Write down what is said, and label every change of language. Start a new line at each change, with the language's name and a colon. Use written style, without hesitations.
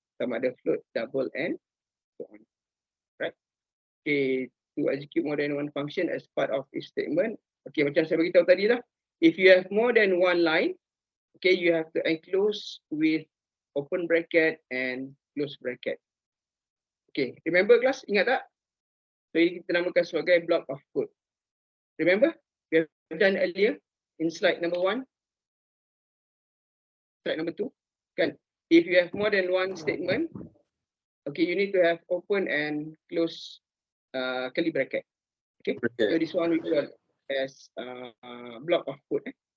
Malay: Sama ada
English: float, double, and so on. Right? Okay, to execute more than one function as part of each statement. Okay,
Malay: macam saya beritahu tadi lah.
English: If you have more than one line, okay, you have to enclose with open bracket and close bracket. Okay, remember class?
Malay: Ingat tak? So ini kita namakan sebagai block of code.
English: Remember? We have done earlier in slide number 1. Slide number 2. Kan? If you have more than one statement, okay, you need to have open and close curly bracket. Okay? So this one we call as block of code.